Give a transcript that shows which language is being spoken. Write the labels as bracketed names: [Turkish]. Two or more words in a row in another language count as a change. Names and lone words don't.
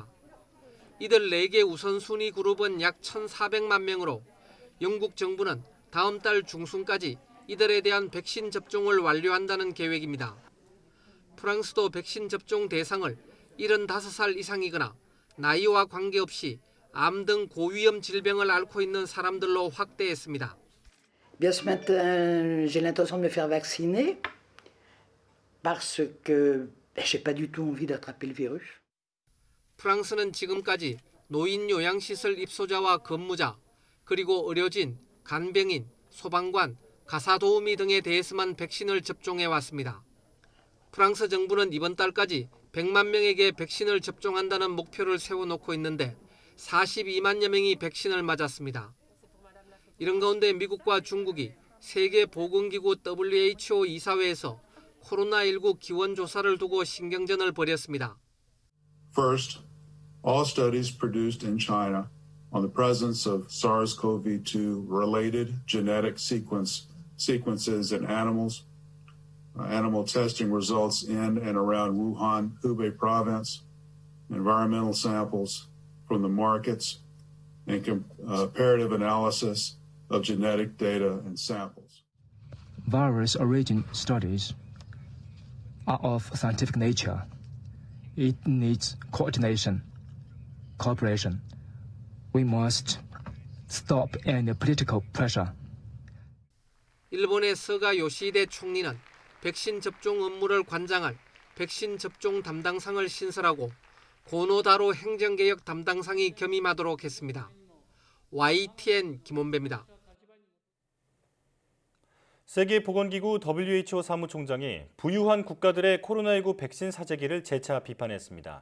[Korean] 이들 4개 우선순위 그룹은 약 1,400만 명으로 영국 정부는 다음 달 중순까지 이들에 대한 백신 접종을 완료한다는 계획입니다. 프랑스도 백신 접종 대상을 75살 이상이거나 나이와 관계없이 암 등 고위험 질병을 앓고 있는 사람들로 확대했습니다. [French] Bien ce matin, j'ai l'intention de me faire vacciner parce que j'ai pas du tout envie d'attraper le virus. [Korean] 프랑스는 지금까지 노인 요양시설 입소자와 근무자, 그리고 의료진, 간병인, 소방관, 가사도우미 등에 대해서만 백신을 접종해 왔습니다. 프랑스 정부는 이번 달까지 100만 명에게 백신을 접종한다는 목표를 세워놓고 있는데 42만여 명이 백신을 맞았습니다. 이런 가운데 미국과 중국이 세계보건기구 WHO 이사회에서 코로나19 기원 조사를 두고 신경전을 벌였습니다. [English] First, all studies produced in China on the presence of SARS-CoV-2 related genetic sequences in animals. Animal testing results in and around Wuhan, Hubei province, environmental samples from the markets, and comparative analysis of genetic data and samples. Virus origin studies are of scientific nature. It needs coordination, cooperation. We must stop any political pressure. [Korean] 일본의 스가 요시히데 총리는 백신 접종 업무를 관장할 백신 접종 담당상을 신설하고 고노다로 행정개혁 담당상이 겸임하도록 했습니다. YTN 김원배입니다. 세계보건기구 WHO 사무총장이 부유한 국가들의 코로나19 백신 사재기를 재차 비판했습니다.